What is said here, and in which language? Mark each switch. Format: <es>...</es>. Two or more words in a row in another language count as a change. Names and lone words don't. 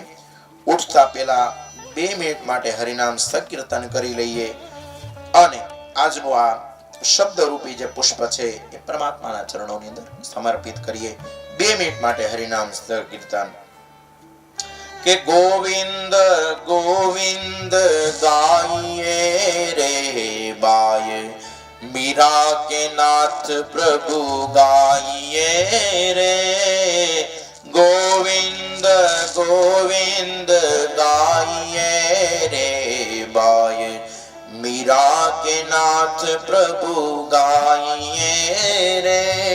<gu>ઉઠતા પહેલા 2 મિનિટ માટે હરિનામ સંકીર્તન કરી લઈએ અને આજનું આ શબ્દરૂપી જે પુષ્પ છે એ પરમાત્માના ચરણોની અંદર સમર્પિત કરીએ. 2 મિનિટ માટે હરિનામ સંકીર્તન. કે ગોવિંદ ગોવિંદ ગાઈએ રે બાય,</gu> <hi>मीरा के नाथ प्रभु गाइए रे. गोविंद गोविंद गाइए रे बाय, मीरा के नाथ प्रभु गाइए रे.</hi>